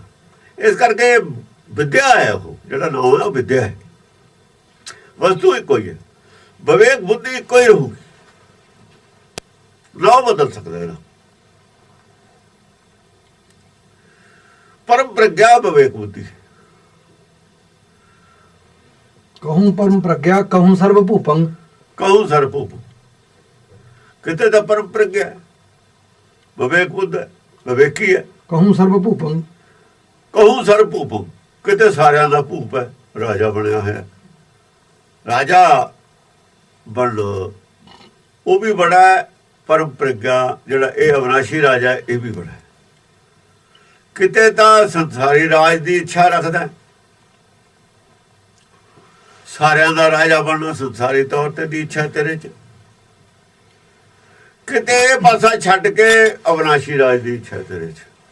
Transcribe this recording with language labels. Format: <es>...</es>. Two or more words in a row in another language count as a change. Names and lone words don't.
<pa>ਇਸ ਕਰਕੇ ਵਿਦਿਆ ਹੈ, ਉਹ ਜਿਹੜਾ ਨਾਮ ਹੈ ਉਹ ਵਿਦਿਆ ਹੈ, ਵਸਤੂ ਇੱਕੋ ਹੀ ਹੈ। ਵਿਵੇਕ ਬੁੱਧੀ ਇੱਕੋ ਹੀ ਰਹੂਗੀ, ਨਾਮ ਬਦਲ ਸਕਦਾ ਇਹਦਾ। ਪਰਮ ਪ੍ਰਗਿਆ ਵਿਵੇਕ ਬੁੱਧੀ।</pa> <bra>कहूँ परम प्रज्ञा कहूँ सर्व भूपंग ਕਹੂੰ ਸਰਪੂਪ,</bra> <pa>ਕਿਤੇ ਤਾਂ ਪਰਮ ਪ੍ਰਗਿਆ ਵਿਵੇਕ ਬੁੱਧ ਹੈ, ਵਿਵੇਕੀ ਹੈ।</pa> <bra>कहूँ सर्व भूपंग ਕਹੂੰ ਸਰਪੂਪ,</bra> <pa>ਕਿਤੇ ਸਾਰਿਆਂ ਦਾ ਭੂਪ ਹੈ, ਰਾਜਾ ਬਣਿਆ ਹੋਇਆ। ਰਾਜਾ ਬਣ ਉਹ ਵੀ ਬੜਾ ਹੈ, ਪਰਮ ਪ੍ਰਗਿਆ ਜਿਹੜਾ ਇਹ ਅਵਨਾਸ਼ੀ ਰਾਜਾ ਇਹ ਵੀ ਬੜਾ ਹੈ। ਕਿਤੇ ਤਾਂ ਸੰਸਾਰੀ ਰਾਜ ਦੀ ਇੱਛਾ ਰੱਖਦਾ, ਸਾਰਿਆਂ ਦਾ ਰਾਜਾ ਬਣਨਾ ਸੰਸਾਰੀ ਤੌਰ ਤੇ ਦੀ ਇੱਛਾ ਤੇਰੇ ਚ, ਕਿਤੇ ਇਹ ਪਾਸਾ ਛੱਡ ਕੇ ਅਵਿਨਾਸ਼ੀ ਰਾਜ ਦੀ ਇੱਛਾ ਤੇਰੇ ਚ।</pa>